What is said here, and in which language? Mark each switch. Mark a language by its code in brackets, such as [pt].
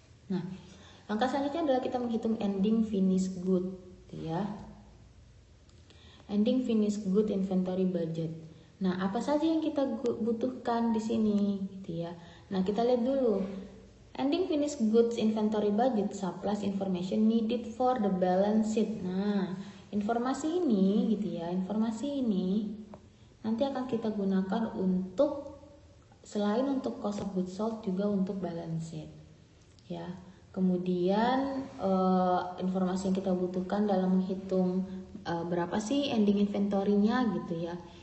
[id] Nah, langkah selanjutnya adalah kita menghitung ending finished good ya. [en] Ending finished good inventory budget. [id] Nah, apa saja yang kita butuhkan di sini gitu ya. Nah, kita lihat dulu. [en] Ending finished goods inventory budget supplies information needed for the balance sheet. [id] Nah, informasi ini gitu ya, informasi ini nanti akan kita gunakan untuk selain untuk cost of goods sold juga untuk balance sheet. Ya. Kemudian informasi yang kita butuhkan dalam menghitung berapa sih ending inventory-nya gitu ya.